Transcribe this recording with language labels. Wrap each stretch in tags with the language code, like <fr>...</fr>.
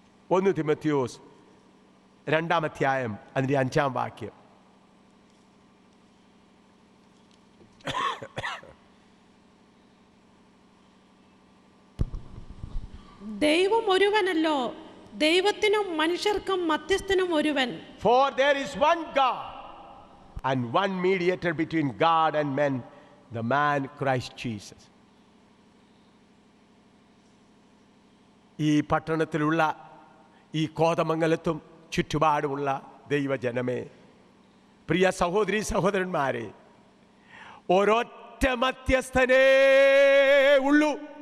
<ml>1 തിമോത്തിയോസ് 2-ാം അധ്യായം അതിൻ്റെ 5-ാം വാക്യം. ദൈവം ഒരുവനല്ലോ, ദൈവത്തിനും മനുഷ്യർക്കും മധ്യസ്ഥനും ഒരുവൻ.</ml> <en>For there is one God and one mediator between God and men, the man Christ Jesus.</en> <ml>ഈ പട്ടണത്തിലുള്ള, ഈ കോതമംഗലത്തും ചുറ്റുപാടുമുള്ള ദൈവജനമേ, പ്രിയ സഹോദരീ സഹോദരന്മാരെ, ഒരൊറ്റ മധ്യസ്ഥനേ ഉള്ളൂ.</ml>